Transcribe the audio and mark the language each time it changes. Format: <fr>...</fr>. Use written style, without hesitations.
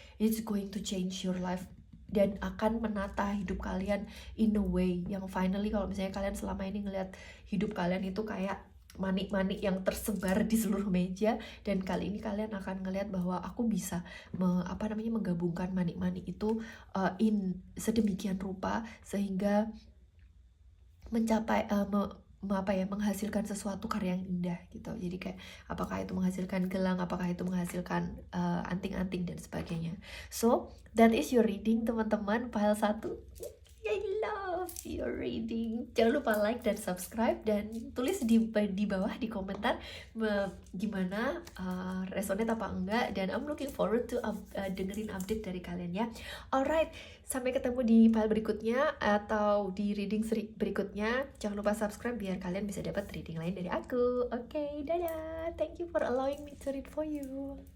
<en>It's going to change your life</en> <id>dan akan menata hidup kalian</id> <en>in a way</en> <id>yang finally, kalau misalnya kalian selama ini ngelihat hidup kalian itu kayak manik-manik yang tersebar di seluruh meja, dan kali ini kalian akan ngelihat bahwa aku bisa menggabungkan manik-manik itu in sedemikian rupa sehingga mencapai menghasilkan sesuatu karya yang indah gitu. Jadi kayak apakah itu menghasilkan gelang, apakah itu menghasilkan anting-anting dan sebagainya.</id> <en>So that is your reading teman-teman, pile 1. I love your reading.</en> <id>Jangan lupa like dan subscribe dan tulis di bawah di komentar gimana resonate apa enggak, dan</id> <en>I'm looking forward to</en> <id>dengerin update dari kalian ya. Alright, sampai ketemu di file berikutnya atau di reading berikutnya. Jangan lupa subscribe biar kalian bisa dapat reading lain dari aku. Oke, dadah.</id> <en>Thank you for allowing me to read for you.</en>